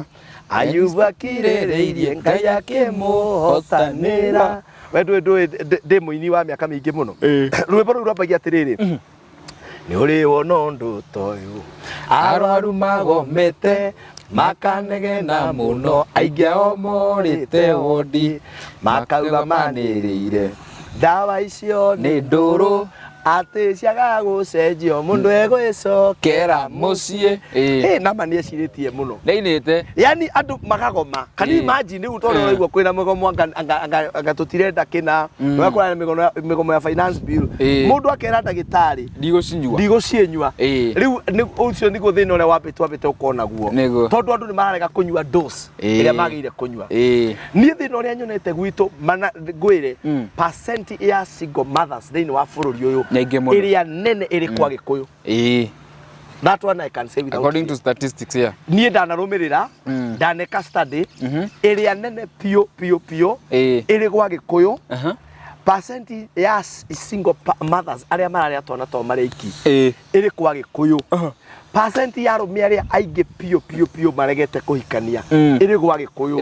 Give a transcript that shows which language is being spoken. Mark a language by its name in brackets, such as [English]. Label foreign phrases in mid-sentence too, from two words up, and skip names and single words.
[Kikuyu] Ayubu akirĩrĩirie Ngai akĩmũhotanĩra we ndĩ mũini wa mĩaka mĩingĩ mũno rwĩmbo rũu rwambagia atĩrĩrĩ nĩ ũrĩ wona ũndũ ta ũyũ arwaru magomete makanegena muno aingia o morite wodi makauga manirire dawa icio ni nduru ati ciaga gucenjio mundu egwicokera mucii nama ni eciritie muno neinite yani andu makagoma [English] can you imagine [Kikuyu] u toro raigua kwina migomo anga tutirenda kina wakora migomo ya [English] finance bill [Kikuyu] mundu akera ndagitari ndigocinyua riu ucio niguo thina ule wapite ukona guo tondu andu ni mararega kunyua dose iria magire kunyua ni thina ule nyonete gwitu ngwire percent ya [English] single mothers [Kikuyu] thini wa bururi uyu area nene iri kwa Gikuyu. [English] That one I can say without according to statistics here. [Kikuyu] Niĩ ndanarumirira ndaneka [English] study area [Kikuyu] nene pio iri kwa Gikuyu. Percent ya [English] single mothers [Kikuyu] aria mararia twana to mariki iri kwa Gikuyu. Percent ya arumia aria aingi pio maregete kuhikania iri kwa Gikuyu.